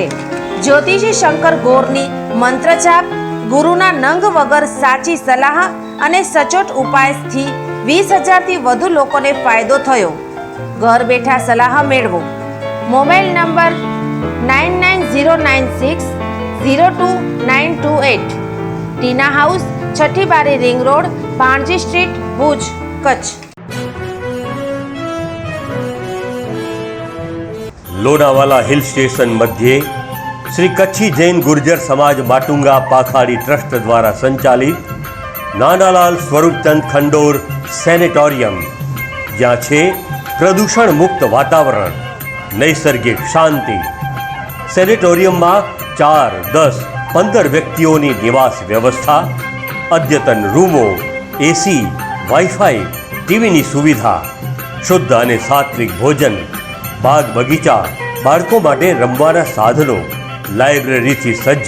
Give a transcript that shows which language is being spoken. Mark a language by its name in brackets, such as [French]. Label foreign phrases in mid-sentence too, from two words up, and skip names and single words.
[Gujarati] જ્યોતિષી શંકર ગોરની મંત્રજાપ, ગુરુના નંગ વગર સાચી સલાહ અને સચોટ ઉપાયથી 20,000થી વધુ લોકોને ફાયદો થયો. ઘર બેઠા સલાહ મેળવો. મોબાઈલ નંબર 9909602928. ટીના હાઉસ, છઠ્ઠી બારી, રિંગ રોડ, ભાણજી સ્ટ્રીટ, ભુજ, કચ્છ. [Marathi] लोनावाला हिल स्टेशन मध्ये श्री कच्छी जैन गुर्जर समाज माटुंगा पाखाड़ी ट्रस्ट द्वारा संचालित नानालाल स्वरूपचंद खंडोर सेनेटोरियम, [Gujarati] જ્યાં છે પ્રદૂષણ મુક્ત વાતાવરણ, નૈસર્ગિક શાંતિ. સેનેટોરિયમમાં 4, 10, 15 વ્યક્તિઓની નિવાસ વ્યવસ્થા, અદ્યતન રૂમો, એસી, વાઈફાઈ, ટીવીની સુવિધા, શુદ્ધ અને સાત્વિક ભોજન, બાગ બગીચા, બાળકો માટે રમવાના સાધનો, લાઇબ્રેરીથી સજ્જ.